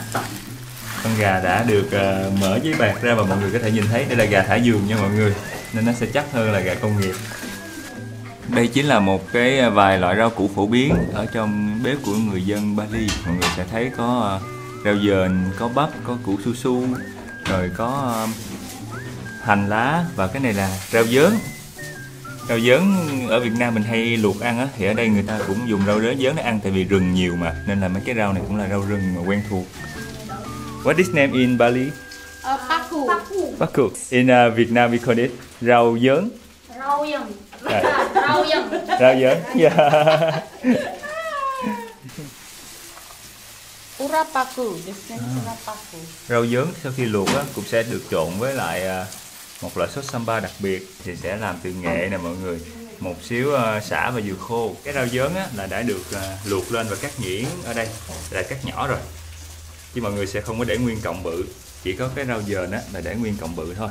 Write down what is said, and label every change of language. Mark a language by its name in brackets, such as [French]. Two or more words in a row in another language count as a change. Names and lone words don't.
[Vietnamese] Con gà đã được mở giấy bạc ra và mọi người có thể nhìn thấy đây là gà thả vườn nha mọi người, nên nó sẽ chắc hơn là gà công nghiệp. Đây chính là một cái vài loại rau củ phổ biến ở trong bếp của người dân Bali. Mọi người sẽ thấy có rau dền, có bắp, có củ su su, rồi có hành lá và cái này là rau dớn. Rau dớn ở Việt Nam mình hay luộc ăn á, thì ở đây người ta cũng dùng rau dớn để ăn tại vì rừng nhiều mà, nên là mấy cái rau này cũng là rau rừng mà quen thuộc. [English] What is name in Bali? Paku. Paku. In Vietnam we call it [Vietnamese] rau dớn. Rau dớn. [English] Right. [Vietnamese] Rau dớn. Rau dớn. [English] Yeah. Urapaku. This name is urapaku. [Vietnamese] Rau dớn sau khi luộc á, cũng sẽ được trộn với lại một loại sốt samba đặc biệt, thì sẽ làm từ nghệ nè mọi người, một xíu sả và dừa khô. Cái rau dớn á, là đã được luộc lên và cắt nhuyễn ở đây là cắt nhỏ rồi, chứ mọi người sẽ không có để nguyên cọng bự, chỉ có cái rau dền á là để nguyên cọng bự thôi.